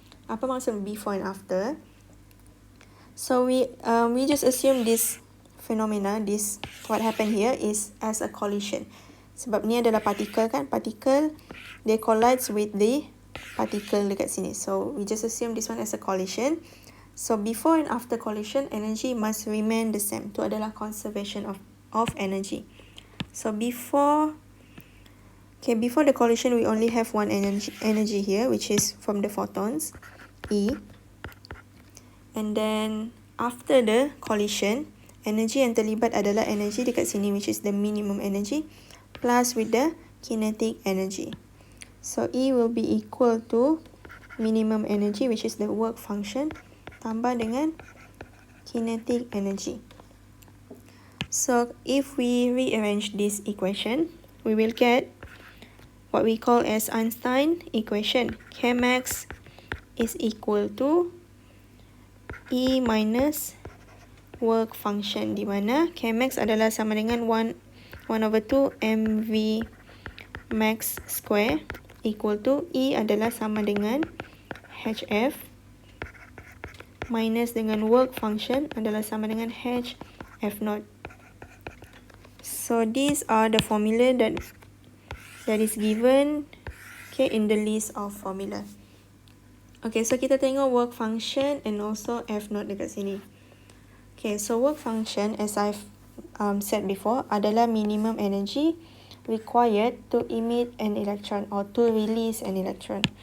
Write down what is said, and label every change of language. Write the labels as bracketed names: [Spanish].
[Malay] Apa maksud [English] before and after? So we just assume this phenomena, this what happened here is as a collision. [Malay] Sebab ni adalah particle kan, [English] particle they collides with the particle [Malay] dekat sini. [English] So we just assume this one as a collision. So before and after collision, energy must remain the same. [Malay] Itu adalah conservation of energy. [English] So before the collision, we only have one energy here, which is from the photons, E. And then after the collision, energy [Malay] yang terlibat adalah energy dekat sini, [English] which is the minimum energy, plus with the kinetic energy. So E will be equal to minimum energy, which is the work function, [Malay] tambah dengan [English] kinetic energy. So if we rearrange this equation, we will get what we call as Einstein equation. Kmax is equal to E minus work function, [Malay] di mana Kmax adalah sama dengan [English] 1/2 mv max square equal to E [Malay] adalah sama dengan [English] hf minus dengan work function adalah sama dengan hf naught. So these are the formula that is given in the list of formula. Okay, so [Malay] kita tengok [English] work function and also f naught [Malay] dekat sini. [English] Okay, so work function as I've said before [Malay] adalah [English] minimum energy required to emit an electron or to release an electron.